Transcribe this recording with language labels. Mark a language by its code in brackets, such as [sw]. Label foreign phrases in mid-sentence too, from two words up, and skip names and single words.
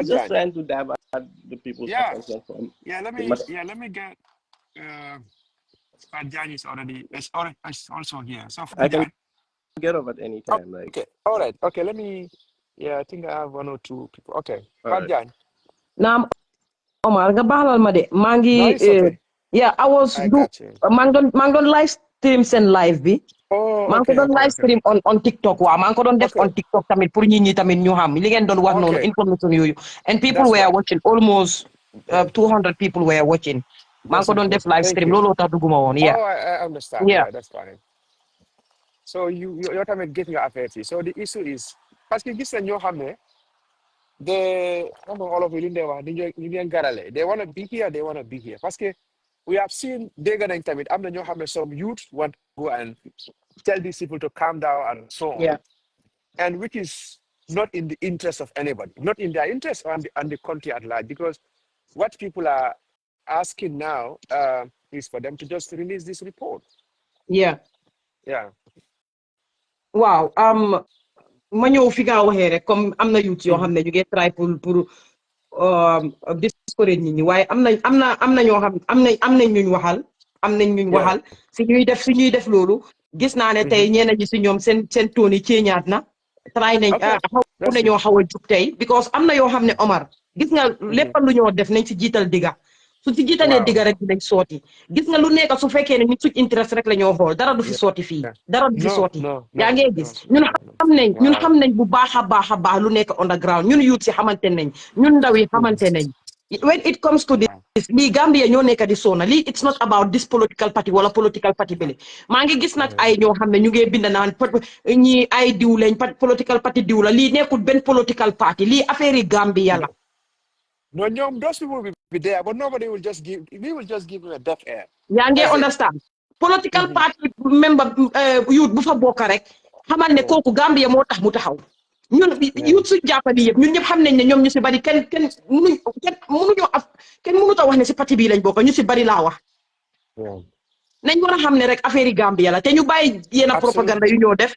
[en] just Jan. trying to divert the people's attention from. Let me get. Fat Jan is also here. So I can get over at any time. Okay. All right. Okay. Let me. I think I have 1 or 2 people. Okay. Fat Jan. [wo] Naam Omar nga baalal ma de maa ngi [en] I was [wo] maa ngi doon [en] live stream [wo] seen live bi maa ngi ko doon [en] live stream on TikTok [wo] waaw maa ngi ko doon def [en] on TikTok [wo] tamit pour nit ñi tamit ñu xam li ngeen doon wax noonu information yooyu [en] and people were watching almost 200 people were watching [wo] maa ngi ko doon def [en] live stream [wo] looloo tax dugguma woon [en] I understand. Yeah, that's fine. So you're tamit [wo] gis nga affaire yi [en] so the issue is [fr] parce que [wo] gis nañ ñoo xam ne [en] they all of you they want to be here, they want to be here. [fr] Parce que [en] we have seen some youth want to go and tell these people to calm down and so on. And which is not in the interest of anybody, not in their interest and the country at large, because what people are asking now is for them to just release this report. Wow. [wo] Ma ñëw fi nga waxee rek comme am na youth yoo xam ne ñu ngi try pour discourage nit ñi waaye am na ñoo xam am nañ ñuñ waxal si ñuy def loolu gis naa ne tey ñenn ñi si ñoom seen toon yi ceeñaat na try nañ xaw nañoo xaw a jug tey because am na yoo xam ne Omar gis nga lépp lu ñoo def nañ si jiital digga su ci jiitalee digga rek dinañ sooti gis nga lu nekk su fekkee ne ñun suñ interest rek la ñoo xool dara du fi sooti fii dara du fi sooti yaa ngee gis ñun xam nañ bu baax a baax lu nekk underground ñun youth si xamante nañ ñun ndaw yi xamante nañ [en] when it comes to this [wo] lii Gambia ñoo nekk di sona lii [en] it's not about this political party [wo] wala [en] political party [wo] bile maa ngi gis nag ay ñoo xam ne ñu ngi bind naan ñi ay diw lañ [en] political party [wo] diw la lii nekkul benn [en] political party [wo] lii affaire yi Gambia la. [en] No, those people will be there, but nobody will just give. We will just give them a deaf air. [wo] yaa ngi understand. [en] Political party member youth [wo] bu fa bokk rek xamal ne kooku Gambia moo tax mu taxaw. ñun youth suñ jàppale yëpp ñun ñëpp xam nañ ne ñoom ñu si bari kenn mënut a wax ne si parti bii lañ bokk ñu si bari laa wax. nañ war a xam ne rek affaire yi Gambia la te ñu bàyyi yenn propaganda yu ñoo def.